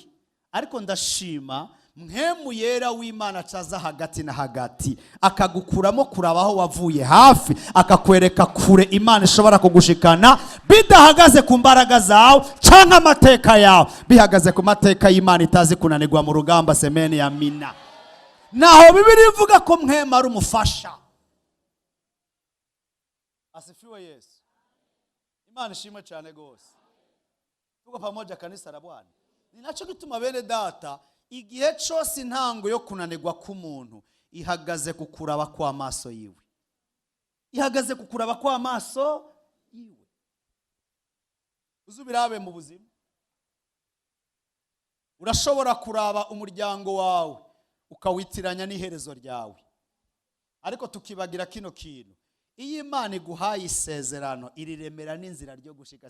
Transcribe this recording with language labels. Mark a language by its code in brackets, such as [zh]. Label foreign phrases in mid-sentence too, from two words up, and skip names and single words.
[rn] Ariko ndashima mpemu yera w'Imana caza hagati na hagati akagukuramo kurabaho wavuye hafi, akakwereka kure Imana ishobora kugushikana, bidahagaze ku mbaraga zawe canke amateka yawe, bihagaze ku mateka y'Imana itazi kunanirwa mu rugamba. [sw] Semeni ya mina. [rn] Naho Bibiri ivuga ko mpemu ari umufasha. [sw] Asifiwe Yesu. [rn] Imana ishimwe cyane gose. [sw] Tuko pamoja kanisa la Bwana. [rn] Ninacho gituma bene data igihe cyose intango yo kunanirwa k'umuntu ihagaze ku kuraba kw'amaso yiwe, ihagaze ku kuraba kw'amaso yiwe. Uzubirabe mu buzima, urashobora kuraba umuryango wawe ukawitiranya n'iherezo ryawe, ariko tukibagira kino kintu: iyo Imana iguhaye isezerano iriremera n'inzira ryo gushika.